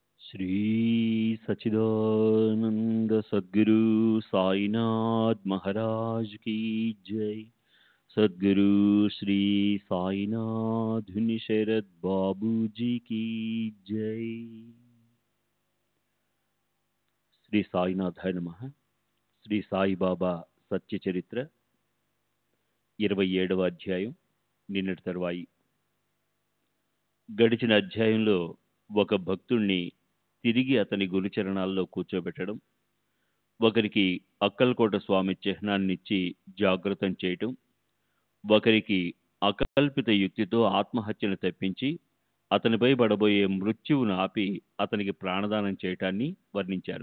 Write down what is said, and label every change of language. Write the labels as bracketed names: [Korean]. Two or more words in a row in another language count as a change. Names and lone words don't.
[Hindi] श्री सच्चिदानंद सद्गुरु साईनाथ महाराज की जय। सद्गुरु श्री साईनाथ शरद बाबू जी की जय। [Sanskrit] శ్రీ సాయినాథాయ నమః. [Telugu] శ్రీ సాయిబాబా సత్య చరిత్ర 27వ అధ్యాయం. నిన్నటి తరువాయి. గడిచిన అధ్యాయంలో ఒక భక్తుణ్ణి తిరిగి అతని గురుచరణాల్లో కూర్చోబెట్టడం, ఒకరికి అక్కల్కోట స్వామి చిహ్నాన్నిచ్చి జాగృతం చేయటం, ఒకరికి అకల్పిత యుక్తితో ఆత్మహత్యను తప్పించి అతనిపై పడబోయే మృత్యువును ఆపి అతనికి ప్రాణదానం చేయటాన్ని వర్ణించారు.